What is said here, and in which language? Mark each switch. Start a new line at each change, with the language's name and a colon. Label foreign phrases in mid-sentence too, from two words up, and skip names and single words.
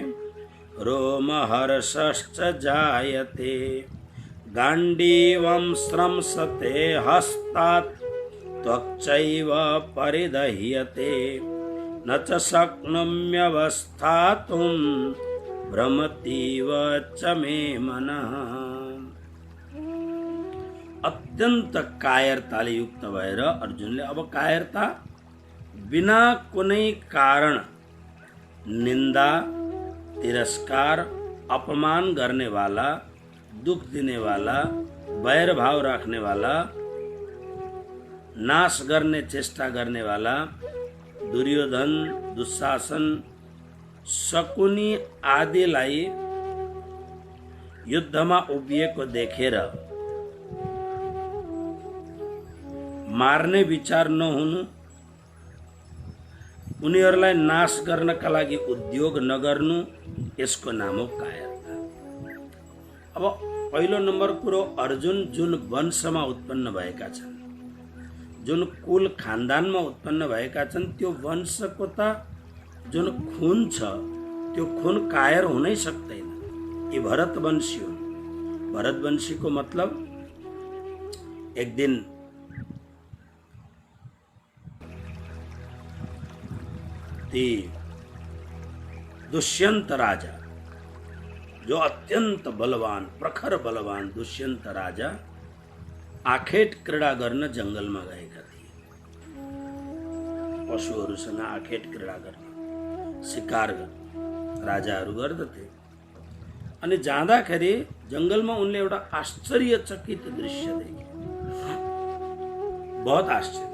Sanskrit: रोमहर्षश्च जायते गाण्डीवं स्रंसते हस्तात् त्वक्चैव परिदह्यते न च शक्नोम्यवस्थातुं भ्रमतीव च मे मनः।
Nepali: अत्यन्त कायरताले युक्त भएर अर्जुनले, अब कायरता बिना कुनै कारण निन्दा, तिरस्कार,
Hindi: अपमान करने वाला, दुख देने वाला, बैर भाव रखने वाला,
Nepali: नाश गर्ने चेष्टा गर्ने वाला दुर्योधन, दुशासन, शकुनी आदिलाई युद्धमा उभिएको देखेर मार्ने विचार नहुनु, उनीहरूलाई नाश गर्नका लागि उद्योग नगर्नु, यसको नाम हो कायरता। अब पहिलो नम्बर कुरो, अर्जुन जुन वंशमा उत्पन्न भएका छन्, जुन कुल खानदानमा उत्पन्न भएका छन्, त्यो वंशको त जुन खुन छ त्यो खुन कायर हुनै सक्दैन। यी भरतवंशी हुन्। भरतवंशीको मतलब एक दिन ती दुष्यंत राजा, जो अत्यंत बलवान, प्रखर बलवान दुष्यंत राजा आखेट क्रीडा गर्न जंगलमा गएका थिए। पशुहरूसँग आखेट क्रीडा गर्न, शिकार गर्न राजाहरू गर्दथे। अनि जाँदाखेरि जङ्गलमा उनले एउटा आश्चर्यचकित दृश्य देखे। बहुत आश्चर्य।